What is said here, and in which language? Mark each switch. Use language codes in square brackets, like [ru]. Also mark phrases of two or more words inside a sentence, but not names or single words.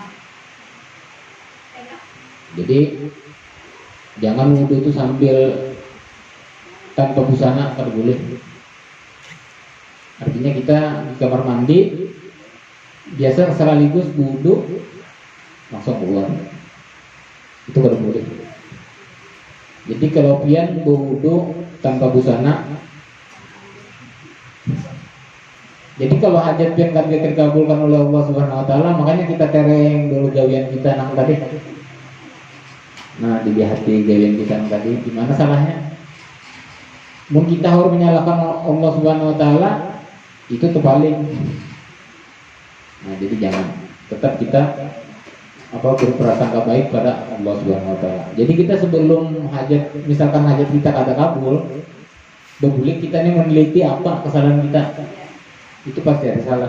[id] Jadi jangan wudhu itu sambil tanpa busana, kalau boleh. Artinya kita di kamar mandi biasa sekaligus wudhu langsung keluar, itu kalau boleh. Jadi kalau pian berwudhu tanpa busana, [bjn] jadi kalau hajat pian kan dikabulkan oleh Allah [ar] سبحانه وتعالى, [bjn] makanya kita tereng dulu gawian kita nang tadi. [id] Nah, di hati gawian kita nang tadi, gimana salahnya? Mungkin kita harus menyalahkan Allah [ar] سبحانه وتعالى, [id] itu terbalik. Nah, jadi jangan, tetap kita berprasangka baik pada Allah [ar] سبحانه وتعالى. [id] Jadi kita sebelum hajat, misalkan hajat kita kata kabul, boleh kita ini meneliti apa kesalahan kita, itu pasti ada salah.